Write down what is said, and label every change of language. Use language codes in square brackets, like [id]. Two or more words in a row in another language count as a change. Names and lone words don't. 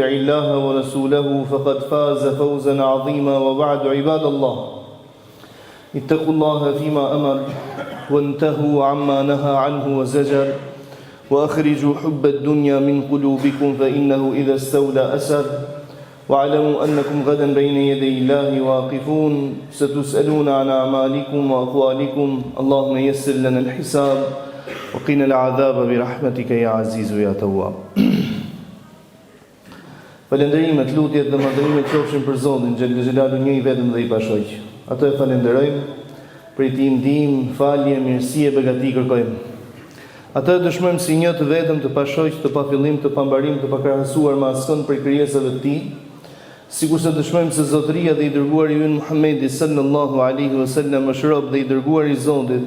[ar] الله ورسوله فقد فاز فوزا عظيما وبعد عباد الله اتقوا الله فيما أمر وانتهوا عما نهى عنه وزجر وأخرجوا حب الدنيا من قلوبكم فإنه إذا استولى أسر واعلموا أنكم غدا بين يدي الله واقفون ستسألون عن أعمالكم وأقوالكم اللهم يسر لنا الحساب وقنا العذاب برحمتك يا عزيز يا تواب. [sq] Falenderimet, lutjet dhe madhërimet qofshin për Zotin Xhelel Xhelalu, një i vetëm dhe i pashoq. Atë e falenderojmë, prej tij ndihmë, falje, mirësi e begati kërkojmë. Atë dëshmojmë si një të vetëm, të pashoq, të pafillim, të pambarim, të pakrahasuar me asnjë prej krijesave të tij, sikurse dëshmojmë se zotëria dhe i dërguari ynë Muhamedi [ar] صلى الله عليه وسلم [sq] është rob dhe i dërguari i Zotit.